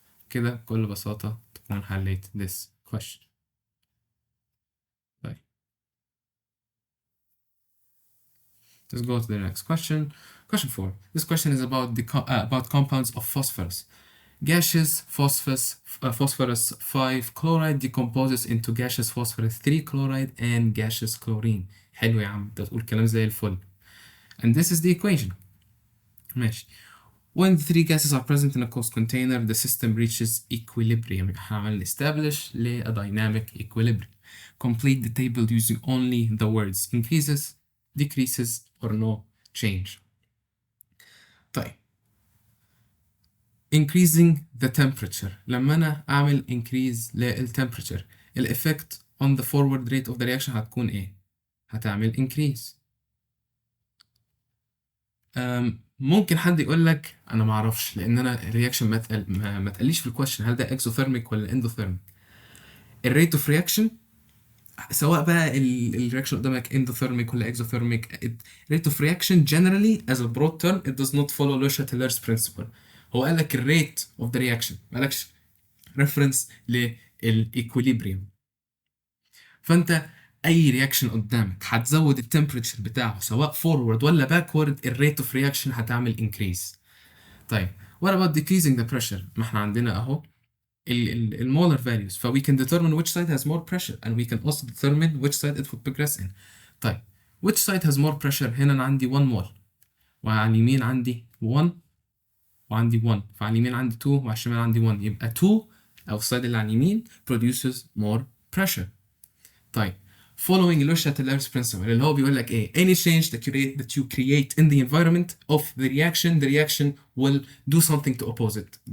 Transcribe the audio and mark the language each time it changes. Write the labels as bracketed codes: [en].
[ar] كده بكل بساطة تكون حليت [en] this question. [ar] طيب [en] let's go to the next question. Question 4. This question is about the about compounds of phosphorus. Gaseous phosphorus 5 chloride decomposes into gaseous phosphorus 3 chloride and gaseous chlorine. [ar] حلو يا عم، انت بتقول كلام زي الفل. [en] And this is the equation. [ar] ماشي. [en] When the three gases are present in a closed container, the system reaches equilibrium. [ar] هعمل [en] establish a dynamic equilibrium. Complete the table using only the words increases, decreases, or no change. [ar] طيب. [en] Increasing the temperature. [ar] لما أنا أعمل [en] increase temperature، [ar] ال [en] effect on the forward rate of the reaction [ar] هتكون إيه؟ هتعمل increase. ممكن حد يقول لك انا ما اعرفش، لان انا الرياكشن ما تقليش في الكويشن هل ده اكزوثيرميك ولا اندوثيرميك. الريت اوف رياكشن سواء بقى الرياكشن قدامك اندوثيرميك ولا اكزوثيرميك، الريت اوف رياكشن [en] generally as a broad term it does not follow Le Chatelier's principle. [ar] هو قال لك الريت اوف ذا رياكشن، ما قالكش ريفرنس للايكوليبريم. فانت اي رياكشن قدامك هتزود التمبريتشر بتاعه سواء فورورد ولا باكورد، الريت اوف رياكشن هتعمل انكريز. طيب [en] what about decreasing the pressure؟ [ar] ما احنا عندنا اهو المولر [en] values، ف we can determine which side has more pressure and we can also determine which side it would progress in. [ar] طيب [en] which side has more pressure؟ [ar] هنا انا عندي 1 مول، وعلى اليمين عندي 1 وعندي 1، فعلى اليمين عندي 2 وعلى الشمال عندي 1، يبقى 2 او السايد اللي على اليمين [en] produces more pressure. [ar] طيب [en] following Le Chatelier's principle [ar] اللي هو بيقول لك ايه؟ [en] any change that you create in the environment of the reaction will do something to oppose it.